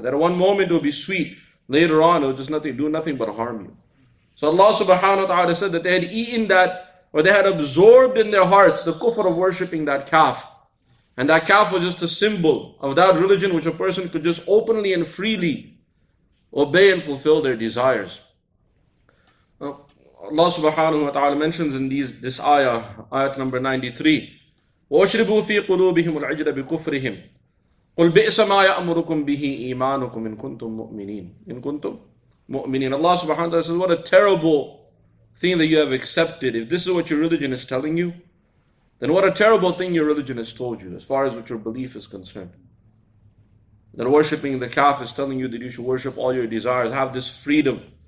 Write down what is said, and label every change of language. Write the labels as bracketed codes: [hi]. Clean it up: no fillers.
[en] That at one moment it will be sweet. Later on it will just do nothing but harm you. So Allah subhanahu wa ta'ala said that they had eaten that, or they had absorbed in their hearts the kufr of worshipping that calf. And that calf was just a symbol of that religion which a person could just openly and freely obey and fulfill their desires. Allah subhanahu wa ta'ala mentions in this ayah, ayat number 93, [ar] وَأَشْرِبُوا فِي قُلُوبِهِمُ الْعِجْلَ بِكُفْرِهِمْ قُلْ بِئْسَ مَا يَأْمُرُكُمْ بِهِ إِيمَانُكُمْ إِن كُنتُم مُؤْمِنِينَ إِن كُنتُم مُؤْمِنِينَ. [en] Allah subhanahu wa ta'ala says, what a terrible thing that you have accepted. If this is what your religion is telling you, then what a terrible thing your religion has told you as far as what your belief is concerned. That worshipping the calf is telling you that you should worship all your desires, have this freedom.